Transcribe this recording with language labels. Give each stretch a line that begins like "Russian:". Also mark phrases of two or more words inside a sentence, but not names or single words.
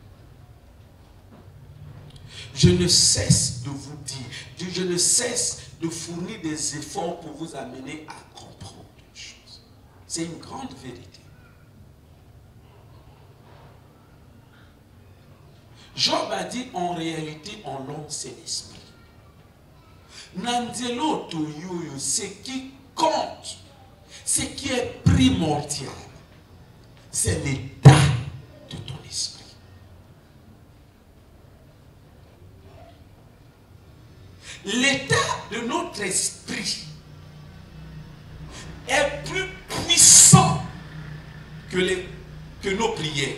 French: Je ne cesse de vous dire, je ne cesse de fournir des efforts pour vous amener à comprendre une chose. C'est une grande vérité. Job a dit en réalité, en l'homme, c'est l'esprit. Nandelo to yoyo, ce qui compte, ce qui est primordial, c'est l'état de ton esprit. L'état de notre esprit est plus puissant que nos prières.